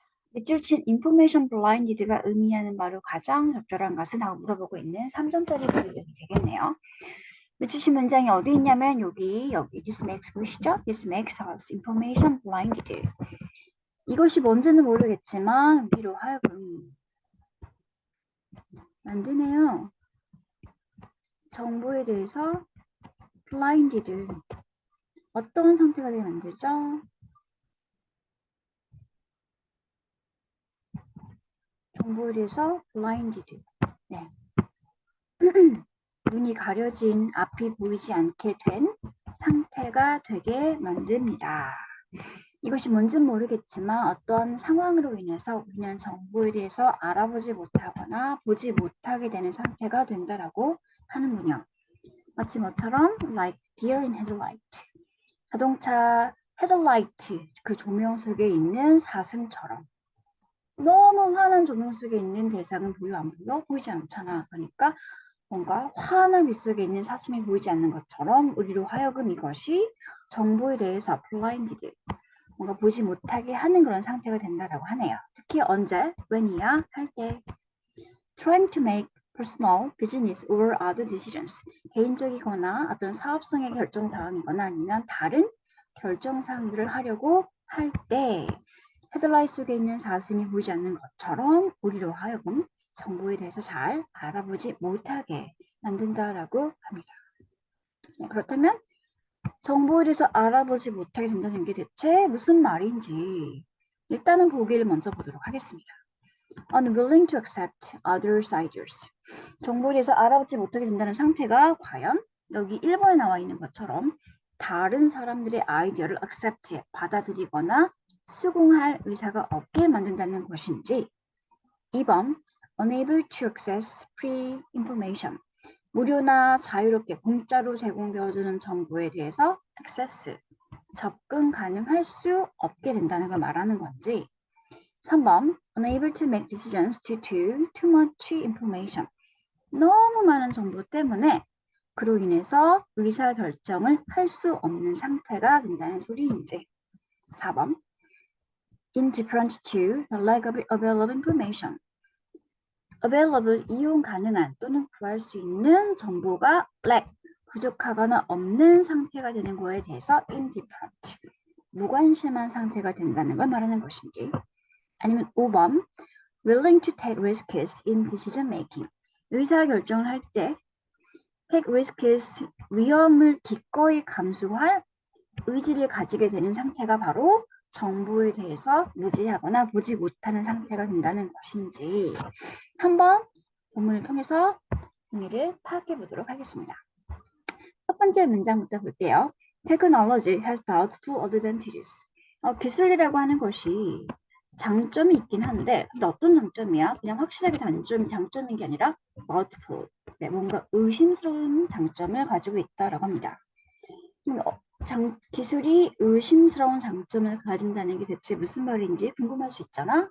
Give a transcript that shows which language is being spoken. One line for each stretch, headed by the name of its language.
Korean: 밑줄 친
English: information blinded
Korean: 가 의미하는 바로 가장 적절한 것은 하고 물어보고 있는 3점짜리 부분이 되겠네요. 밑줄 친 문장이 어디 있냐면 여기
English: this makes
Korean: 보시죠?
English: This makes us information blinded.
Korean: 이것이 뭔지는 모르겠지만 우리로 하여금 만드네요. 정보에 대해서 blinded. 어떤 상태가 되게 만들죠? 정보에 대해서 blinded. 네. 눈이 가려진 앞이 보이지 않게 된 상태가 되게 만듭니다. 이것이 뭔지는 모르겠지만 어떤 상황으로 인해서 우리는 정보에 대해서 알아보지 못하거나 보지 못하게 되는 상태가 된다라고 하는군요. 마치 뭐처럼
English: like deer in headlight.
Korean: 자동차 헤드라이트 그 조명 속에 있는 사슴처럼 너무 환한 조명 속에 있는 대상은 보여 안 보여? 보이지 않잖아. 그러니까 뭔가 환한 빛 속에 있는 사슴이 보이지 않는 것처럼 우리로 하여금 이것이 정보에 대해서 blinded, 뭔가 보지 못하게 하는 그런 상태가 된다라고 하네요. 특히 언제? when이야? 할 때.
English: trying to make personal, business or other decisions.
Korean: 개인적이거나 어떤 사업성의 결정사항이거나 아니면 다른 결정사항들을 하려고 할 때 헤드라이트 속에 있는 사슴이 보이지 않는 것처럼 우리로 하여금 정보에 대해서 잘 알아보지 못하게 만든다라고 합니다. 네, 그렇다면 정보에 대해서 알아보지 못하게 된다는 게 대체 무슨 말인지 일단은 보기를 먼저 보도록 하겠습니다.
English: Unwilling to accept others' ideas.
Korean: 정보에 대해서 알아보지 못하게 된다는 상태가 과연 여기 1번에 나와 있는 것처럼 다른 사람들의 아이디어를 accept, 받아들이거나 수긍할 의사가 없게 만든다는 것인지.
English: 2번, unable to access free information.
Korean: 무료나 자유롭게 공짜로 제공되어주는 정보에 대해서 access, 접근 가능할 수 없게 된다는 걸 말하는 건지.
English: 3번, unable to make decisions due to too much information.
Korean: 너무 많은 정보 때문에 그로 인해서 의사결정을 할 수 없는 상태가 된다는 소리인지.
English: 4번, indifferent to the lack of available information.
Korean: available, 이용 가능한 또는 구할 수 있는 정보가 lack, 부족하거나 없는 상태가 되는 거에 대해서 indifferent, 무관심한 상태가 된다는 걸 말하는 것인지.
English: 아니면 5번, willing to take risks in decision making.
Korean: 의사결정을 할 때
English: take risks,
Korean: 위험을 기꺼이 감수할 의지를 가지게 되는 상태가 바로 정보에 대해서 무지하거나 보지 못하는 상태가 된다는 것인지 한번 본문을 통해서 의미를 파악해 보도록 하겠습니다. 첫 번째 문장부터 볼게요.
English: Technology has doubtful advantages.
Korean: 기술이라고 하는 것이 장점이 있긴 한데 근데 어떤 장점이야? 그냥 확실하게 장점인 게 아니라 doubtful, 네, 뭔가 의심스러운 장점을 가지고 있다라고 합니다. 기술이 의심스러운 장점을 가진다는 게 대체 무슨 말인지 궁금할 수 있잖아.